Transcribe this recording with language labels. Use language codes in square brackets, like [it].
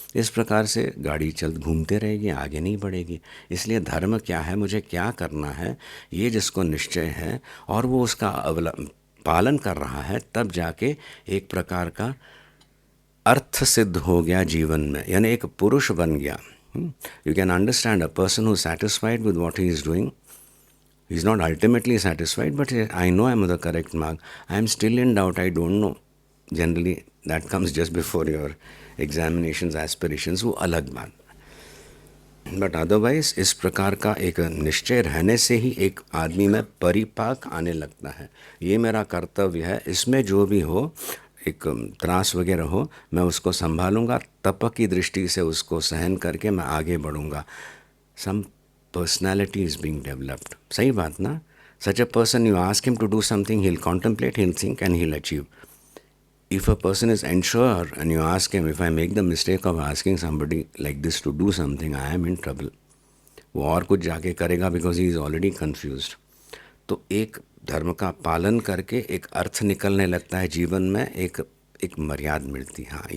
[hi] इस प्रकार से गाड़ी चल घूमते रहेगी, आगे नहीं बढ़ेगी। इसलिए धर्म क्या है, मुझे क्या करना है, ये जिसको निश्चय है और वो उसका पालन कर रहा है, तब जाके एक प्रकार का अर्थ सिद्ध हो गया जीवन में, यानी एक पुरुष बन गया। [en] You can understand a person who satisfied with what he is doing, he is not ultimately satisfied, but I know I am on the correct mark. I am still in doubt, I don't know. Generally that comes just before your examinations, aspirations, [hi] वो अलग बात। [en] but otherwise [hi] इस प्रकार का एक निश्चय रहने से ही एक आदमी में परिपाक आने लगता है। ये मेरा कर्तव्य है, इसमें जो भी हो, एक त्रास वगैरह हो, मैं उसको संभालूंगा, तप की दृष्टि से उसको सहन करके मैं आगे बढ़ूंगा। [en] Some personality is being developed. [hi] सही बात ना? [en] Such a person, you ask him to do something, he'll contemplate, he'll think and he'll achieve. If a person is unsure and you ask him, if I make the mistake of asking somebody like this to do something, I am in trouble. [hi] वो और कुछ जाके करेगा [en] because he is already confused. [hi] तो एक धर्म का पालन करके एक अर्थ निकलने लगता है जीवन में, एक मर्यादा मिलती है।